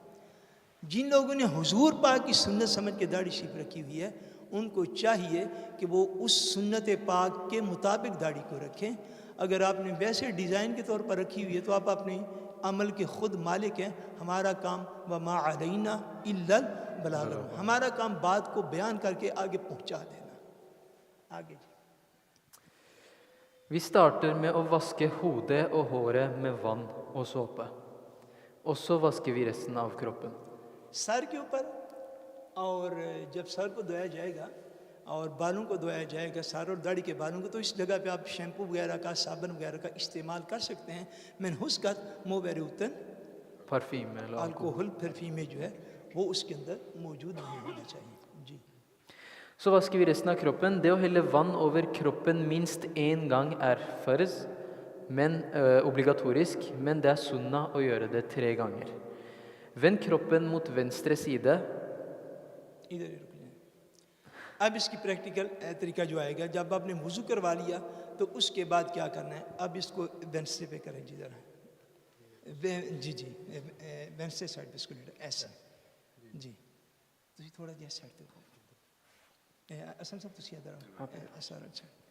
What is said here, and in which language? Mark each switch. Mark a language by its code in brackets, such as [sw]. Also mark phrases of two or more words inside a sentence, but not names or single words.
[ur] جن لوگوں نے حضور پاک کی سنت سمجھ کے داڑھی شریف رکھی ہوئی ہے ان کو چاہیے کہ وہ اس سنت پاک کے مطابق داڑھی کو رکھیں۔ اگر آپ نے ویسے ڈیزائن کے طور پر رکھی ہوئی ہے تو آپ اپنے عمل کے خود مالک ہیں۔ ہمارا کام [ar] وما علینا الا البلاغ، [ur] ہمارا کام بات کو بیان کر کے آگے پہنچا دینا۔ آگے جی۔ [no] Vi starter med å vaske hodet og håret med vann og såpe. Og så vasker vi resten av kroppen. [ur] سر کے اوپر، اور جب سر کو دھویا جائے گا اور بالوں کو دھویا جائے گا، سر اور داڑھی کے بالوں کو، تو اس جگہ پہ آپ شیمپو وغیرہ کا، صابن وغیرہ کا استعمال کر سکتے ہیں۔ من ہسکت موبیروتن [no] Parfyme eller alkohol. alkohol parfyme [ur] جو ہے وہ اس کے اندر موجود نہیں ہونا چاہیے۔ جی۔ [no] Så vasker vi resten av kroppen. Det å helle vann over kroppen minst én gang er farz, men obligatorisk, men det er sunna å gjøre det 3 ganger. Vend kroppen mot venstre side. [ur] ادھر ہی رک جائیں۔ اب اس کی پریکٹیکل طریقہ جو آئے گا، جب آپ نے وضو کروا لیا تو اس کے بعد کیا کرنا ہے، اب اس کو وینسٹے پہ کریں جی ذرا، جی جی [no] venstre side [ur] پہ اس کو ایسے جی، تو تھوڑا جی سائڈ پہ اصل سب تسی ادھر ایسا اچھا۔